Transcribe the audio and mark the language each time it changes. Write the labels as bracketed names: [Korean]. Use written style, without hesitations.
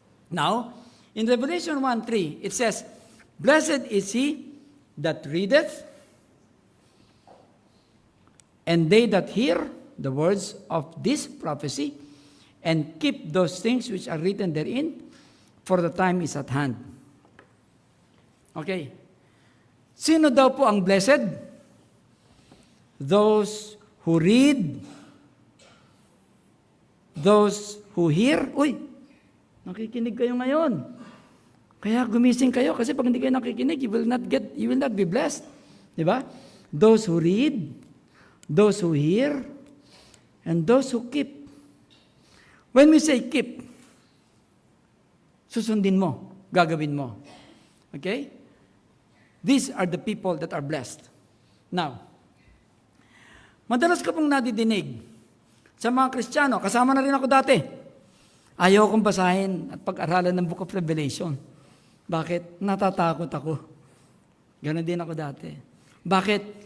[English] Now, in Revelation 1:3, it says, Blessed is he that readeth, and they that hear the words of this prophecy, and keep those things which are written therein, for the time is at hand. Okay. [Filipino] Sino daw po ang blessed? [English] Those who read, those who hear. [Filipino] Uy, nakikinig kayo ngayon. Kaya gumising kayo kasi pag hindi kayo nakikinig, [English] you will not be blessed. [Filipino] Di ba? [English] Those who read, those who hear, and those who keep. When we say keep, [Filipino] susundin mo, gagawin mo. [English] Okay? These are the people that are blessed. [Filipino] Now, madalas ko pong nadidinig sa mga Kristiyano, kasama na rin ako dati. Ayaw kong basahin at pag-aralan ng Book of Revelation. Bakit? Natatakot ako. Ganon din ako dati. Bakit?